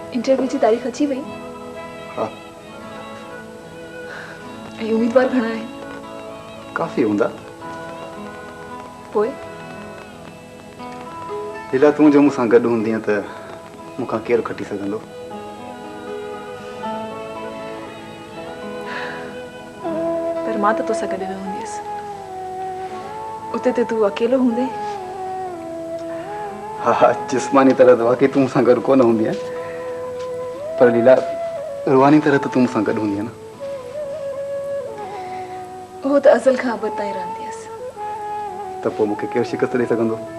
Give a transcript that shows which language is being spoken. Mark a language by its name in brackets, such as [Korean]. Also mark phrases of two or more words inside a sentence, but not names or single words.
[Sindhi] इंटरव्यू की तारीख अची वई हाँ ऐं उम्मीदवार घणा आहिनि काफ़ी हूंदा पोइ लीला तूं जो मूंसां गॾु हूंदीअ त मूंखां केरु खटी सघंदो पर मां त तोसां गॾु न हूंदीअसि उते ते तूं अकेलो हूंदे हाँ जिस्मानी तरह तो वाकई तू मूंसां गॾु कोन हूंदी आहे पर लीला रूहानी तरह तो तू मूंसां गॾु हूंदी आहे न उहो त अज़ल खां अबद ताईं रहंदी हुअसि त पोइ मूंखे केरु शिकस्त ॾेई सघंदो